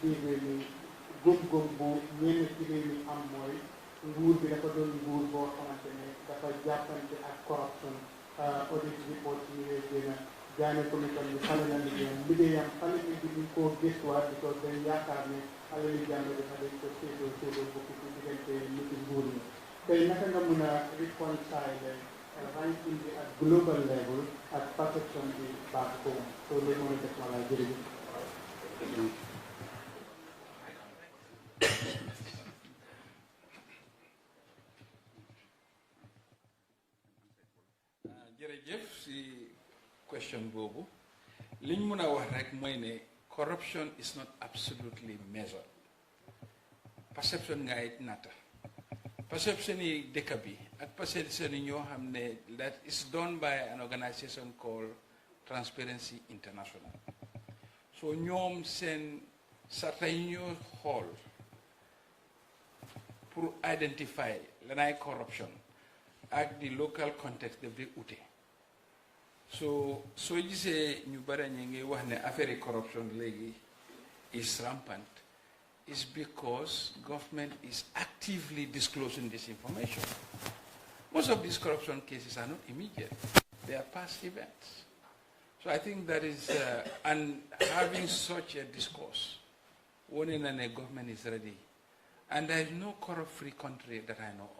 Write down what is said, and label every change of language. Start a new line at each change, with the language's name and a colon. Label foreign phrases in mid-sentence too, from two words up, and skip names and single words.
Wolof: biir réew mi góom-góom bu ñenn ci réew mi am mooy nguur bi dafa doon nguur boo xamante ne dafa jàppante ak
English: corruption audit report
Wolof: yi ngay génn jaane commission bi xale na liggéeyam xale bi ñu koo gëstuwaat di ko dañ yaakaar ne xale li jàmm dafa dañ ko séedoo bokk ci diggante nit nguur yi tey naka nga mun a
English: reconcile ranking
Wolof: bi ak
English: global level
Wolof: ak perception bi baax boobu so loolu moo def wala jërëjëf jërëjëf si question boobu liñ mën a wax rek mooy ne
English: corruption is not absolutely measured
Wolof: perception ngay nata perception yi dëkk bi ak perception yi ñoo xam ne
English: that is done by an organization called Transparency International
Wolof: so ñoom seen sarta yi ñoo xool pour identify lanay corruption ak
English: the local context
Wolof: daf dee ute so soo gisee ñu bare ñi ngi wax ne affaire corruption léegi
English: is rampant is because government is actively disclosing this information. Most of these corruption cases are not immediate. They are past events. So I think that is, and having such a discourse, when a government is ready, and there is no corrupt-free country that I know of.